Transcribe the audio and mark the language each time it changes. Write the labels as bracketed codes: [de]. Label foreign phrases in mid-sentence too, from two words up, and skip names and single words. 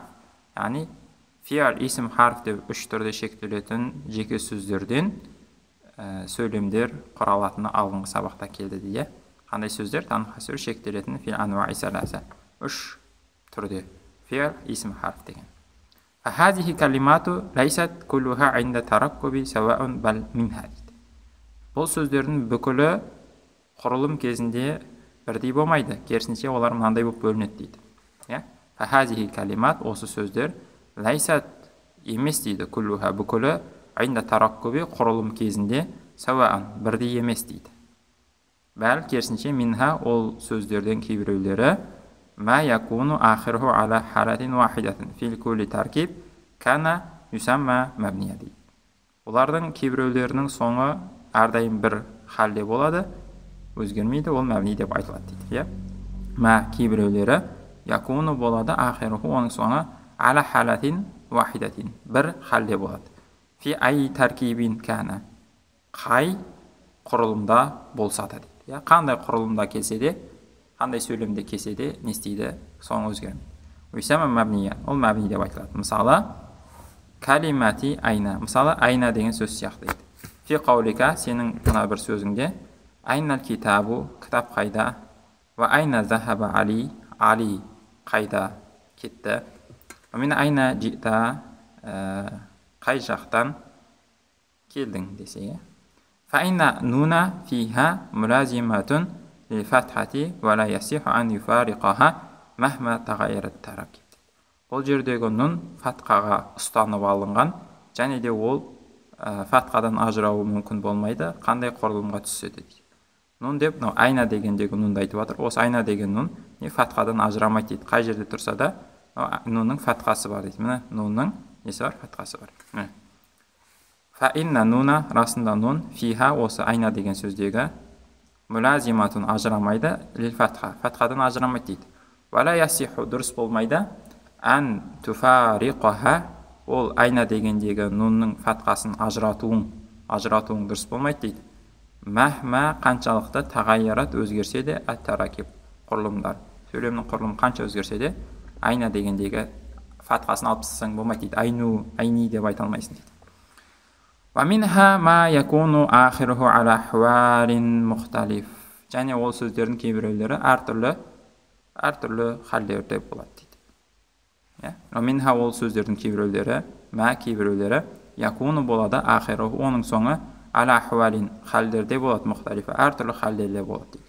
[kk] Яғни [ar] فعل اسم حرف [kk] деп үш түрде шектелетін жеке сөздерден сөйлемдер құралатыны алғыңғы сабақта келді дейді. Қандай сөздер? Танхасиру шектелетін [ar] في أنواع ثلاثة. [kk] Үш түрде [ar] فعل اسم حرف [kk] деген. [ar] فهذه كلمات ليست كلها عند التركيب سواء بل منها. [kk] Бұл сөздердің бүкілі құрылым кезінде бірдей болмайды, керісінше олар мынандай болып бөлінеді дейді. [ar] فهذه كلمات, [kk] осы сөздер лайсат емес дейді, күллуха бүкілі айында тараккуби құрылым кезінде сауаан бірдей емес дейді. [ar] Бәл керісінше минха, [kk] ол сөздерден кейбіреулері [ar] ما يكون آخره على حالة واحدة في كل تركيب كان يسمى مبنية дейді. [kk] Олардың кейбіреулерінің соңы әрдайым бір халде болады, өзгермейді, ол мәбни деп айтылады дейді. Ма кейбіреулері якуну болады, ахируху, оның соңы [ar] على حالة واحدة, [kk] бір халде болады. [ar] في أي تركيب كان, [kk] қай құрылымда болса да дейді. Қандай құрылымда келсе де, қандай сөйлемде келсе де, не істейді? Соңы өзгермейді. [ar] ويسمى مبنية, [kk] ол мәбни деп айтылады. Мысалы, [ar] كلمة أين, [kk] мысалы айна деген сөз сияқты дейді. [ar] في قولك, [kk] сенің мына бір сөзіңде, [ar] أين الكتاب, [kk] кітап қайда [ar] وأين ذهب علي, [kk] Али қайда кетті? [ar] ومن أين جئت, [kk] қай жақтан келдің десе. [ar] فأين نونا فيها ملازمة للفتحة ولا يصح أن يفارقها مهما تغيرت تراكيب. [kk] Бұл жердегі нун фатхаға ұстанып алынған, және де ол фатхадан ажырауы мүмкін болмайды, қандай құрылымға түссе де дейді. Нун деп, айна дегендегі нунды айтып жатыр. Осы айна деген нун фатхадан ажырамайды дейді. Қай жерде тұрса да нунның фатхасы бар дейді. Міне нунның несі бар? Фатхасы бар. [ar] فإن نونا, [kk] расында нун, фиха, осы айна деген сөздегі, мулазиматун ажырамайды, [ar] للفتحة, [kk] фатхадан ажырамайды дейді. [ar] ولا يصح, [kk] дұрыс болмайды, [ar] أن تفارقها, [kk] ол айна дегендегі нунның фатхасын ажыратуың дұрыс болмайды дейді. Мәхма, қаншалықты тағайярат өзгерсе де, әт-таракиб, құрылымдар. Сөйлемнің құрылымы қанша өзгерсе де, айна дегендегі фатхасын алып тастасаң болмайды дейді. Айну, айни деп айта алмайсың дейді. [ar] ومنها ما يكون آخره على أحوال مختلف. [kk] Және ол сөздердің кейбіреулері әртүрлі халдерде болады дейді. [ar] ومنها [kk] ол сөздердің кейбіреулері, ма кейбіреулері якуну болады, ахируху оның соңы [ar] على أحوال [kk] халдерде болады, мухталифа әртүрлі халдерде болады дейді.